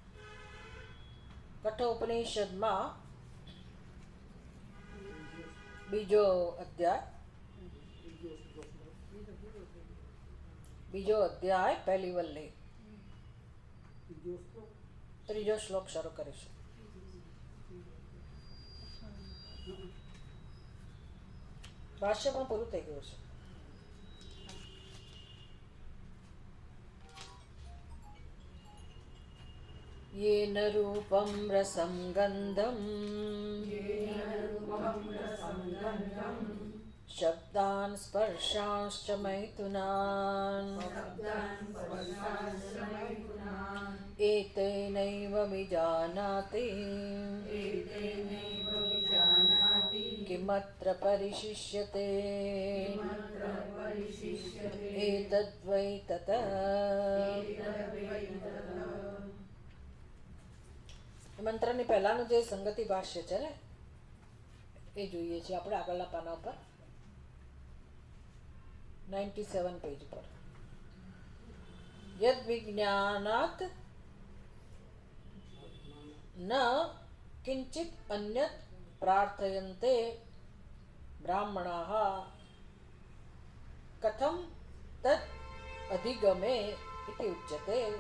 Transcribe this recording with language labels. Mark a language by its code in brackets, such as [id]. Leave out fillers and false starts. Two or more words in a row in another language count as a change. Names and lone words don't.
[gu] કઠોપનિષદમાં બીજો અધ્યાય પહેલી વલ્લી ત્રીજો શ્લોક શરૂ કરીશું. ભાષ્ય પણ પૂરું થઈ ગયું છે. [sa] येन रूपं रसं गन्धं शब्दान् स्पर्शांश्च मैथुनान् एतेनैव विजानाति किमत्र परिशिष्यते एतद्वै तत्. [gu] મંત્રની પહેલાનું જે સંગતિ ભાષ્ય છે ને એ જોઈએ છીએ આપણે આગળના પાના ઉપર 97 પેજ પર. [sa] यद विज्ञानात न किंचित अन्यत प्रार्थयन्ते ब्राह्मणाः कथम तद अधिगमे इति उच्यते.